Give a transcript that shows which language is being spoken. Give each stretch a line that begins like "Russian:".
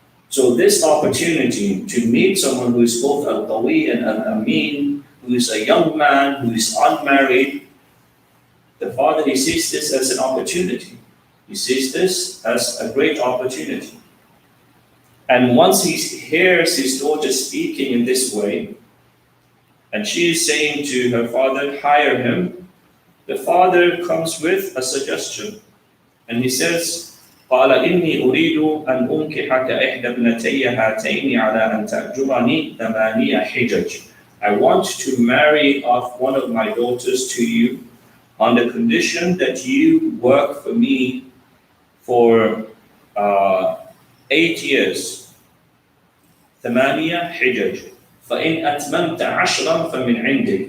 English: So this opportunity to meet someone who is both al-qawi and al-amin, who is a young man, who is unmarried, the father, he sees this as an opportunity. He sees this as a great opportunity. And once he hears his daughter speaking in this way, and she is saying to her father, hire him, the father comes with a suggestion. And he says,
Arabic: قال إني أريد أن أنكحك إحدى ابنتي هاتين على أن تأجرني 8 حجج.
English: I want to marry off one of my daughters to you on the condition that you work for me for 8 years.
Arabic: 8 حجج. فإن أتممت 10 فمن عندك.